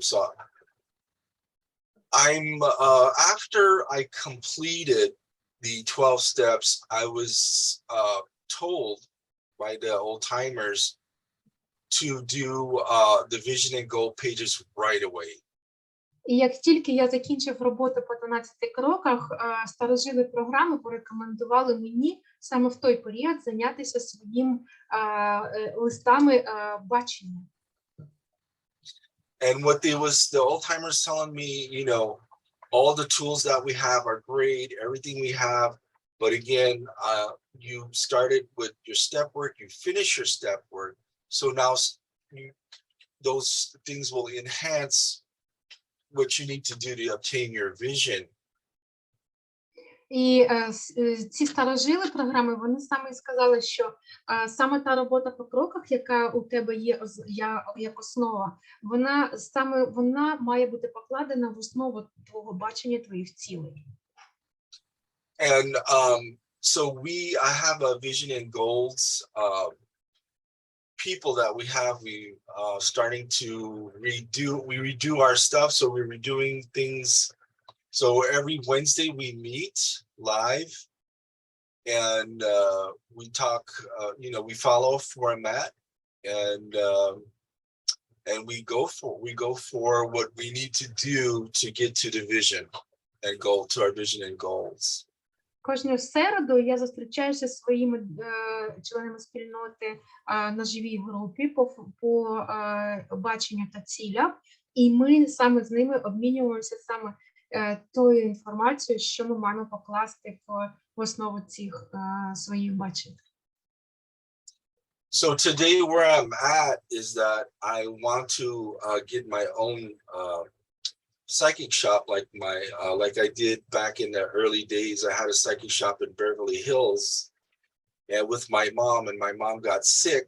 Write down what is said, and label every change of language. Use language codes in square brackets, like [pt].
[en] So I'm after I completed the 12 steps, I was told by the old timers to do the vision and goal pages right away. [uk] І як тільки я закінчив роботу по 12 кроках, старожили програми порекомендували мені саме в той період зайнятися своїм листами бачення. [en] And what the old timers telling me, all the tools that we have are great, everything we have. But again, you started with your step work, you finish your step work. So now those things will enhance what you need to do to obtain your vision. [uk] І ці старожили програми, вони саме сказали, що саме та робота по кроках, яка у тебе є як основа, вона має бути покладена в основу твого бачення, твоїх цілей. [en] And so I have a vision and goals people that we have. We starting to redo our stuff. So we're redoing things. So every Wednesday we meet live and we talk, we follow a format and we go for what we need to do to get to the vision and goal, to our vision and goals. [uk] Кожну середу я зустрічаюся зі своїми членами спільноти на живій групі по баченню та цілям, і ми саме з ними обмінюємося саме тою інформацією, що ми маємо покласти в основу цих своїх бачень. [en] So today where I'm at is that I want to get my own psychic shop like I did back in the early days. I had a psychic shop in Beverly Hills and with my mom, and my mom got sick.